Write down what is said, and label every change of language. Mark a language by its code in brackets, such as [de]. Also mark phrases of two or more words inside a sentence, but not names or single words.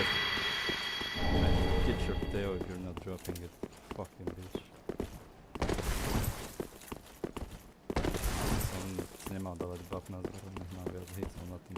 [en] Get your tail if you're not dropping it, fucking bitch. [sk] Jsem nemal dávat buff na zboru, nech má viac hitsov na tým.